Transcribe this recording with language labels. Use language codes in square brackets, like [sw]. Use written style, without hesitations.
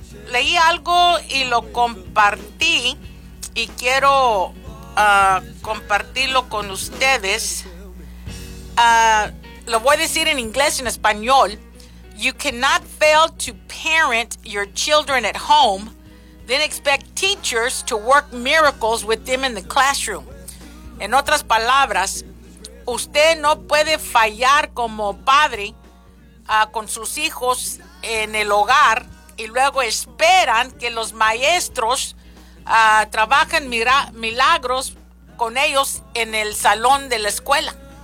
[es] Leí algo y lo compartí y quiero compartirlo con ustedes. Lo voy a decir en inglés y en español. [en] You cannot fail to parent your children at home, then expect teachers to work miracles with them in the classroom. [es] En otras palabras, usted no puede fallar como padre con sus hijos en el hogar y luego esperan que los maestros trabajan milagros con ellos en el salón de la escuela.